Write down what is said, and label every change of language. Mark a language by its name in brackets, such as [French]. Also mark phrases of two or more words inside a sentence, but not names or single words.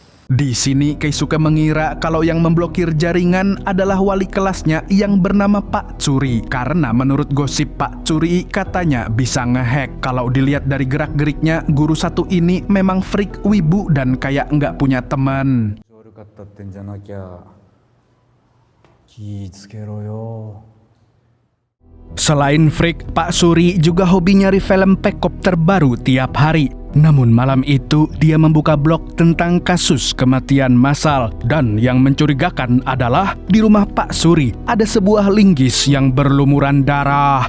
[Indonesian] Di sini Keisuke mengira kalau yang memblokir jaringan adalah wali kelasnya yang bernama Pak Tsuri. Karena menurut gosip Pak Tsuri katanya bisa ngehack. Kalau dilihat dari gerak-geriknya, guru satu ini memang freak wibu dan kayak nggak punya teman. [Japanese] 悪かったってんじゃなきゃ気ぃつけろよ。 [Indonesian] Selain freak, Pak Suri juga hobi nyari film pekop terbaru tiap hari. Namun malam itu dia membuka blog tentang kasus kematian massal. Dan yang mencurigakan adalah di rumah Pak Suri ada sebuah linggis yang berlumuran darah.